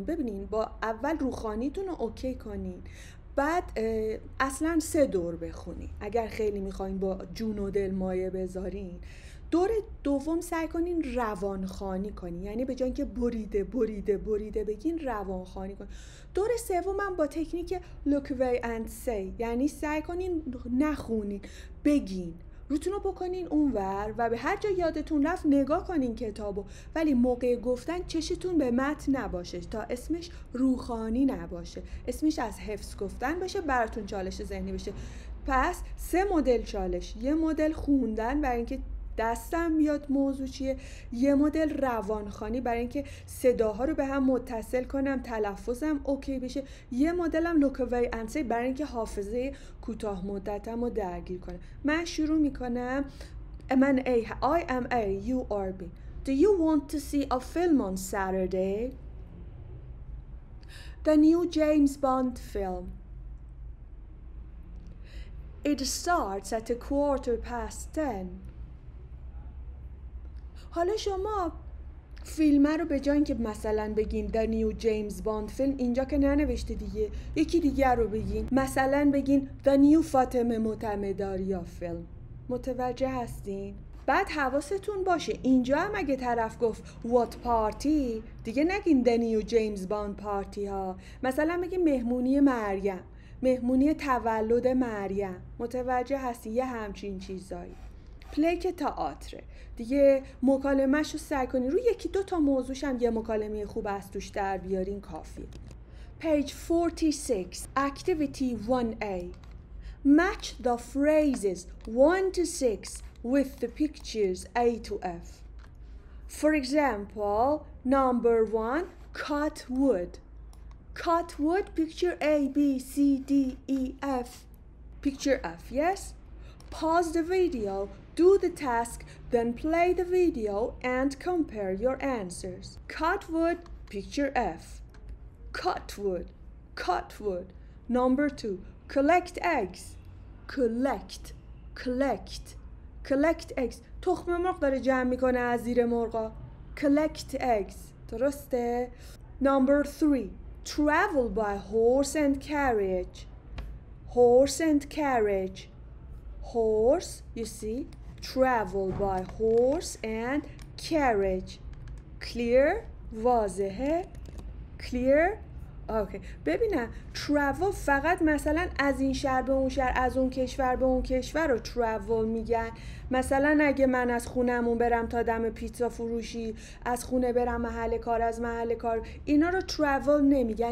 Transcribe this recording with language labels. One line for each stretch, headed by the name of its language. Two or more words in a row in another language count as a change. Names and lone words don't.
Persian: ببینین با اول روخانیتون رو اوکی کنین، بعد اصلا 3 دور بخونین. اگر خیلی میخواین با جون و دل مایه بذارین، دور دوم سعی کنین روانخوانی کنین، یعنی به جای اینکه بریده بگین روانخوانی کنین. دور سوم هم با تکنیک
English: look away and say،
Persian: یعنی سعی کنین نخونین، بگین، روتون رو بکنین اونور و به هر جا یادتون رفت نگاه کنین کتابو، ولی موقع گفتن چشتون به متن نباشه تا اسمش روخانی نباشه، اسمش از حفظ گفتن باشه، براتون چالش ذهنی بشه. پس 3 مدل چالش، یه مدل خوندن برای اینکه دستم بیاد موضوع چیه، یه مدل روانخوانی برای اینکه صداها رو به هم متصل کنم، تلفظم اوکی بشه، یه مدلم
English: look away and say
Persian: برای اینکه حافظه کوتاه مدتم رو درگیر کنم. من شروع میکنم. من
English: A. I am A. You are B. Do you want to see a film on Saturday? The new James Bond film. It starts at 10:15.
Persian: حالا شما فیلم رو به جای اینکه مثلا بگین
English: The New James Bond
Persian: فیلم، اینجا که ننوشته دیگه، یکی دیگر رو بگین، مثلا بگین
English: The New
Persian: فاطمه معتمداریا فیلم. متوجه هستین؟ بعد حواستون باشه اینجا هم اگه طرف گفت
English: What party
Persian: دیگه نگین
English: The New James Bond party
Persian: ها، مثلا بگین مهمونی مریم، مهمونی تولد مریم. متوجه هستی؟ یه همچین چیزایی. پلی که تئاتر دیگه، مکالمه‌ش رو سعی کنین روی یکی دو تا موضوعش هم یه مکالمه خوب از توش در بیارین کافیه.
English: Page 46 Activity 1A Match the phrases 1 to 6 with the pictures A to F. For example, number 1, cut wood. Cut wood, picture A, B, C, D, E, F. Picture F, yes? Pause the video, do the task, then play the video and compare your answers. Cut wood, picture F. Cut wood, cut wood. Number 2, collect eggs. Collect eggs.
Persian: تخم مرغ داره جمع میکنه از زیر مرغا.
English: Collect eggs. درسته؟ Number 3, travel by horse and carriage. Horse, you see, travel by horse and carriage. Clear?
Persian: واضحه؟ Clear? اوکی. ببینم travel فقط مثلا از این شهر به اون شهر، از اون کشور به اون کشور رو travel میگن. مثلا اگه من از خونمون برم تا دم پیتزا فروشی، از خونه برم محل کار، از محل کار، اینا رو travel نمیگن.